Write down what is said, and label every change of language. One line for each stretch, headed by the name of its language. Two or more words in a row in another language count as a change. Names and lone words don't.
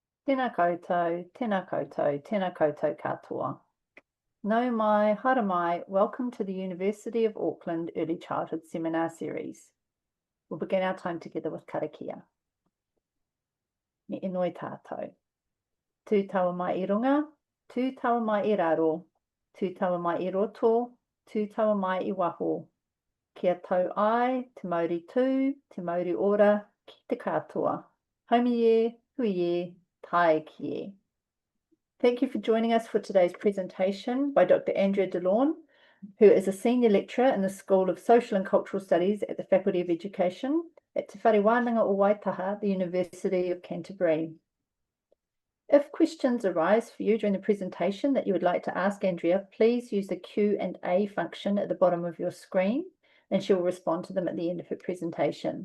Māori: Tēnā koutou, tēnā koutou, tēnā koutou katoa. Nau mai, hara mai,
English: welcome to the University of Auckland Early Childhood Seminar Series. We'll begin our time together with karakia.
Māori: Me inoi tātou. Tū taua mai I runga, tū taua mai I raro, tū taua mai I roto, tū taua mai I waho. Kia tau ai, te mauri tū, te mauri ora, ki te katoa. Haumi e, hui e, tae ki e.
English: Thank you for joining us for today's presentation by Dr. Andrea Delaune, who is a senior lecturer in the School of Social and Cultural Studies at the Faculty of Education at Te Whāriki o Waitaha, the University of Canterbury. If questions arise for you during the presentation that you would like to ask Andrea, please use the Q&A function at the bottom of your screen, and she will respond to them at the end of her presentation.